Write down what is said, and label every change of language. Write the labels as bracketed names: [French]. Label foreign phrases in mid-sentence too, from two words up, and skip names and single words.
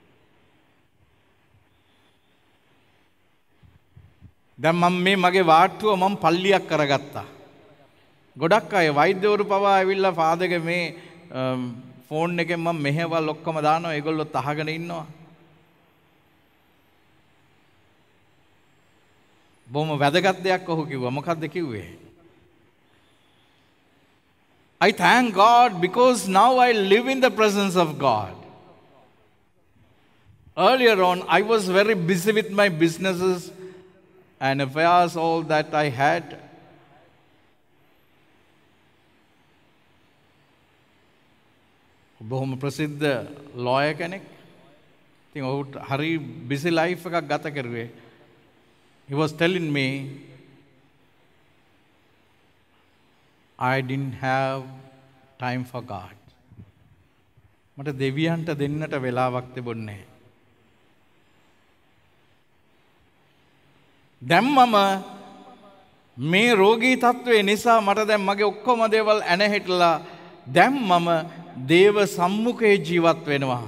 [Sinhala] දැන් මේ මගේ වාට්ටුව මම පල්ලියක් කරගත්තා. ගොඩක් අය වෛද්‍යවරු පවා ඇවිල්ලා ෆාදර්ගේ මේ ෆෝන් එකෙන් මම මෙහෙවල් ඔක්කොම දානවා, ඒගොල්ලොත් අහගෙන ඉන්නවා. බොහොම වැදගත් දෙයක් ඔහු කිව්වා. මොකක්ද කිව්වේ? [English] I thank God because now I live in the presence of God. Earlier on, I was very busy with my businesses and affairs, all that I had. [Sinhala] බොහොම ප්‍රසිද්ධ ලෝයර් කෙනෙක්. ඉතින් ඔහුට හරි [English] busy life [Sinhala] එකක් ගත කරුවේ. [English] He was telling me I didn't have time for God. [Sinhala] මට දෙවියන්ට දෙන්නට වෙලාවක් තිබුණේ නැහැ. දැන් මම මේ රෝගී තත්ත්වය නිසා මට දැන් මගේ ඔක්කොම දේවල් ඇනහිටලා දැන් මම දේව සම්මුඛයේ ජීවත් වෙනවා.